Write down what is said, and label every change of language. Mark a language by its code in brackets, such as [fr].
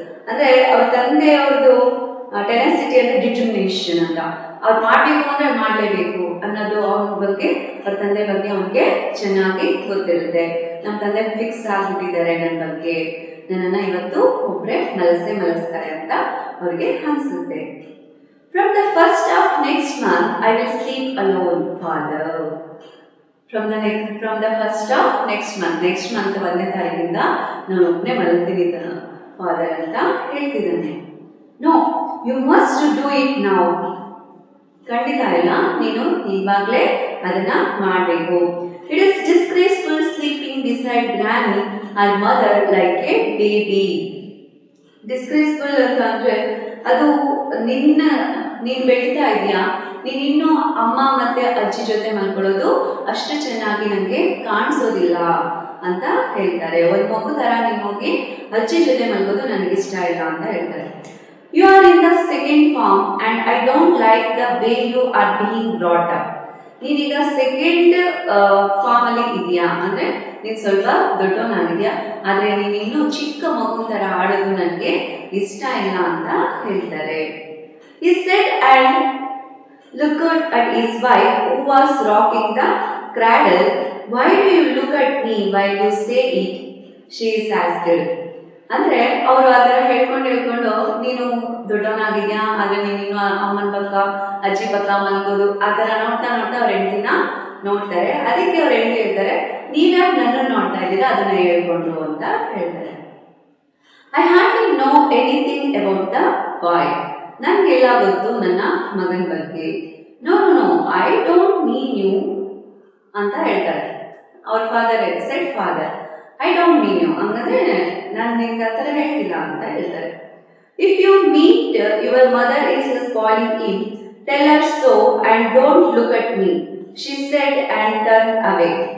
[kn] ಅಂದ್ರೆ ಅವ್ರ ತಂದೆಯವ್ರದ್ದು ಟೆನಸಿಟಿ ಅಂದ್ರೆ ಡಿಟರ್ಮಿನೇಷನ್ ಅಂತ, ಅವ್ರು ಮಾಡ್ಬೇಕು ಅಂದ್ರೆ ಮಾಡ್ಲೇಬೇಕು ಅನ್ನೋದು ಅವನ ಬಗ್ಗೆ, ಅವ್ರ ತಂದೆ ಬಗ್ಗೆ ಅವನಿಗೆ ಚೆನ್ನಾಗಿ ಗೊತ್ತಿರುತ್ತೆ. ನಮ್ಮ ತಂದೆ ಫಿಕ್ಸ್ ಆಗ್ಬಿಟ್ಟಿದ್ದಾರೆ ನನ್ನ ಬಗ್ಗೆ, ನನ್ನನ್ನ ಇವತ್ತು ಒಬ್ರೆ ಮಲಗಿಸ್ತಾರೆ ಅಂತ ಅವ್ರಿಗೆ ಅನ್ಸುತ್ತೆ. [en] From the first of next month, I will sleep alone, father. From the first of next month [kn] 1ನೇ ತಾರೀಕಿಂದ ನಾನು ಒಬ್ಬನೇ ಮಲಗ್ತೀನಿ ಫಾದರ್ ಅಂತ ಹೇಳ್ತಿದ್ದಾನೆ. [en] No, you must do it now. [kn] ಖಂಡಿತ ಇಲ್ಲ, ನೀನು ಇವಾಗಲೇ ಅದನ್ನ ಮಾಡಬೇಕು. [en] It is disgraceful sleeping beside granny or mother like a baby. [kn] Disgraceful ಅಂತ ಅಂದ್ರೆ ಅದು ನೀನ್ ಬೆಳೀತಾ ಇದೀಯಾ, ನೀನ್ ಇನ್ನೂ ಅಮ್ಮ ಮತ್ತೆ ಅಜ್ಜಿ ಜೊತೆ ಮಲ್ಕೊಳ್ಳೋದು ಅಷ್ಟು ಚೆನ್ನಾಗಿ ನಂಗೆ ಕಾಣಿಸೋದಿಲ್ಲ ಅಂತ ಹೇಳ್ತಾರೆ. ಒಂದ್ ಮಗು ತರ ನೀನ್ ಹೋಗಿ ಅಜ್ಜಿ ಜೊತೆ ಮಲ್ಗೋದು ನನಗಿಷ್ಟ ಇಲ್ಲ ಅಂತ ಹೇಳ್ತಾರೆ. [en] You are in the second form and I don't like the way you are being brought up. [kn] ನೀನೀಗ ಸೆಕೆಂಡ್ ಫಾರ್ಮ್ ಅಲ್ಲಿ ಇದೆಯಾ, ಅಂದ್ರೆ ನೀನ್ ಸ್ವಲ್ಪ ದೊಡ್ಡವನಾಗಿದ್ಯಾ, ಆದ್ರೆ ನೀನ್ ಇನ್ನೂ ಚಿಕ್ಕ ಮಗು ತರ ಆಡೋದು ನನಗೆ ಇಷ್ಟ ಇಲ್ಲ ಅಂತ ಹೇಳ್ತಾರೆ. [en] He said and looked at his wife who was rocking the cradle. Why do you look at me while you say it? She is asked. [kn] ಅಂದ್ರೆ ಅವರು ಅದರ ಹೇಳ್ಕೊಂಡು ನೀನು ದೊಡ್ಡವನಾಗಿದ್ಯಾ, ಆದ್ರೆ ನೀನು ಇನ್ನು ಅಮ್ಮನ ಪಕ್ಕ ಅಜ್ಜಿ ಪಕ್ಕ ಮಲ್ಗೋದು ಆ ತರ ನೋಡ್ತಾ ಅವ್ರ ಹೆಂಡತಿನ ನೋಡ್ತಾರೆ. ಅದಕ್ಕೆ ಅವ್ರ ಹೆಂಡತಿ ಹೇಳ್ತಾರೆ, ನೀವ್ಯಾಕೆ ನನ್ನನ್ನು ನೋಡ್ತಾ ಇದ್ದೀರಾ, ಅದನ್ನ ಹೇಳ್ಕೊಂಡು ಅಂತ ಹೇಳ್ತಾರೆ. [en] I hardly know anything about the boy. [kn] ನನಗೆಲ್ಲ ಗೊತ್ತು ನನ್ನ ಮಗನ ಬಗ್ಗೆ. [en] no no no I don't mean you [kn] ಅಂತ ಹೇಳ್ತಾರೆ. ಅವ್ರ father [en] said father I don't mean you [kn] ಹಂಗಂದ್ರೆ ನಾನು ನಿಮ್ಗೆ ಆ ಥರ ಹೇಳ್ತಿಲ್ಲ ಅಂತ ಹೇಳ್ತಾರೆ. [en] If you meet your mother is spoiling in tell her so and don't look at me she said and turn away.